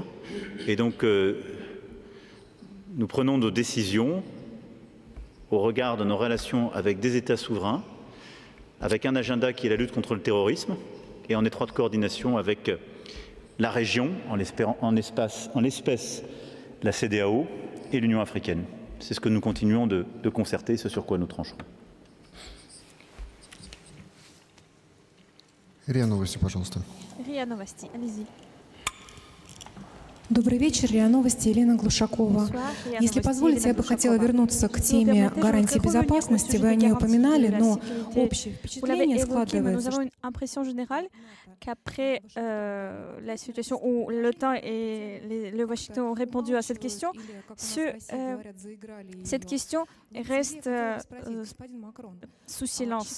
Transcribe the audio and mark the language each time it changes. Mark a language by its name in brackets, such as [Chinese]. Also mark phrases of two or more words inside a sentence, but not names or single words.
[French] Et donc, nous prenons nos décisions au regard de nos relations avec des États souverains, avec un agenda qui est la lutte contre le terrorisme et en étroite coordination avec la région, en l'espèce la CEDEAO et l'Union africaine. C'est ce que nous continuons de concerter, ce sur quoi nous trancherons. [Russian] РИА Новости, пожалуйста. [French] RIA Novosti, allez-y. [Russian] Добрый вечер, РИА Новости, Елена Глушакова. [French] Bonsoir, RIA [Russian] Если [French] Novosti, [Russian] позволите, я бы [French] Elena [Russian] хотела [French] Glушакova. [Russian] вернуться к [French] Si vous [Russian] теме [French] permettez, je [Russian] гарантии [French] voudrais revenir au [Russian] безопасности. [French] sujet [Russian] Вы о [French] des [Russian] ней [French] garanties [Russian] упоминали, [French] de la [Russian] но [French] sécurité. [Russian] общее [French] Vous l'avez [Russian] впечатление [French] évoqué, mais nous [Russian] складывается, [French] avons une impression générale qu'après la situation où l'OTAN et le Washington ont répondu à cette question, cette question reste sous silence.